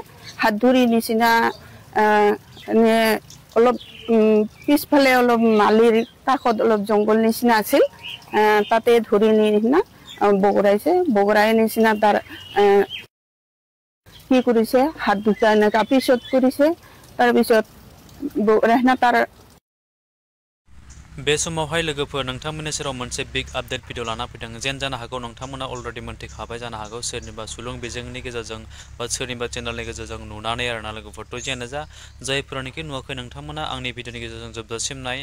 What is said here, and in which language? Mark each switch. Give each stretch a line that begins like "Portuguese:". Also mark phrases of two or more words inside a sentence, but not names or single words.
Assamese: হাত ধৰি নিচিনা অলপ পিছফালে অলপ মালিৰ কাষত অলপ জংঘল নিচিনা আছিল, তাতে ধৰি নিচিনা বগৰাই নিচিনা তাৰ কি কৰিছে, হাত দুটা এনেকা পিছত কৰিছে। তাৰপিছত বগৰাই তাৰ
Bodo: बे समावहाय लोगोफोर नोंथांमोननि सेराव मोनसे
English: big update video
Bodo: लाना फैदों। जेन जानो हागौ नोंथांमोना अलरेडि मोनथिखाबाय जानो हागौ, सोरनिबा सुलुं बिजोंनि गेजेरजों बा सोरनिबा चेनेलनि गेजेरजों नुनानै आरोना लोगोफोर। थ' जियानो जा, जायफोरानोखि नुवाखै नोंथांमोना आंनि भिडिअनि गेजेरजों जोबजासिम नाय।